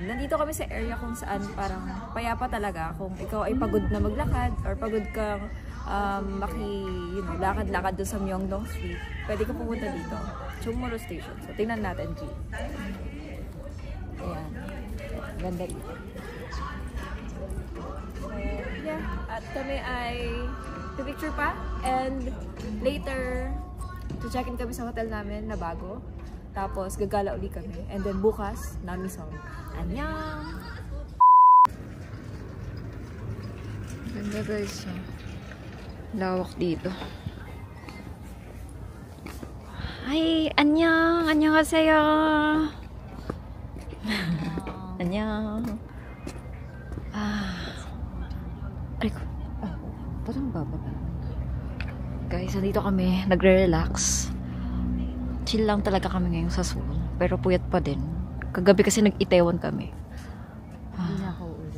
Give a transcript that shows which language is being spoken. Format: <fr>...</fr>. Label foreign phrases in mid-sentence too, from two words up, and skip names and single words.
<tl>Nandito kami sa area kung saan parang payapa talaga. Kung ikaw ay pagod na maglakad or pagod kang lakad-lakad doon sa Myeongdong Street, pwede ka pumunta dito. Chungmuro Station. So, tingnan natin, G. Ayan. Ganda dito. Yeah. At kami ay picture pa.</tl> <en>And later,</en> <tl>check-in kami sa hotel namin na bago. Tapos, gagala uli kami.</tl> <en>And then,</en> <tl>bukas, Namisong. Annyeong! Ganda guys. Lawak dito. Ay, annyeong! Annyeonghaseyo! Annyeong! Ay ko. Parang bababa. Guys, nandito kami. Nagre-relax. Chill lang talaga kami ngayon sa Seoul. Pero puyat pa din. Kagabi kasi nag-Itaewon kami. Hindi na ako ulit.</tl>